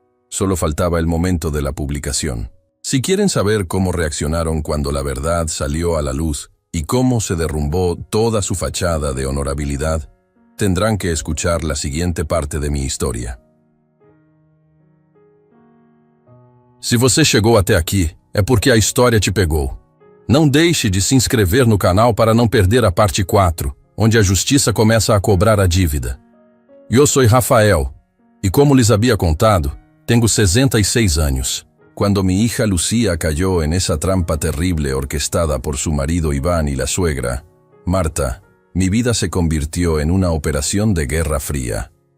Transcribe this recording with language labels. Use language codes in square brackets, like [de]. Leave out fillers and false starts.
[es] Solo faltaba el momento de la publicación. Si quieren saber cómo reaccionaron cuando la verdad salió a la luz y cómo se derrumbó toda su fachada de honorabilidad, tendrán que escuchar la siguiente parte de mi historia. [pt] Se você chegou até aqui, é porque a história te pegou. Não deixe de se inscrever no canal para não perder a parte 4, onde a justiça começa a cobrar a dívida. Eu sou Rafael, e como lhes [es] había contado, tengo 66 años. Cuando mi hija Lucía cayó en esa trampa terrible orquestada por su marido Iván y la suegra, Marta, mi vida se convirtió en una operación de guerra fría.